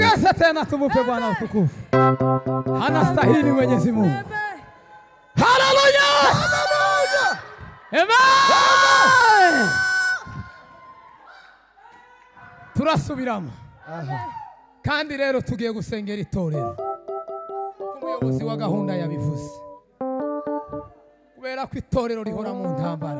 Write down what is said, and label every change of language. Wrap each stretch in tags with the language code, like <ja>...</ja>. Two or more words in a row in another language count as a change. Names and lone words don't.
<sw>Asante tena, tumupe Bwana utukufu. Anastahili Mwenyezi Mungu. Haleluya! Amen!</sw> <rw>Turasubiramo. Kandi rero tugiye gusengera itorero. Umuyobozi wa gahunda yabivuze. Kubera ko itorero rihora mu ntambara.</rw>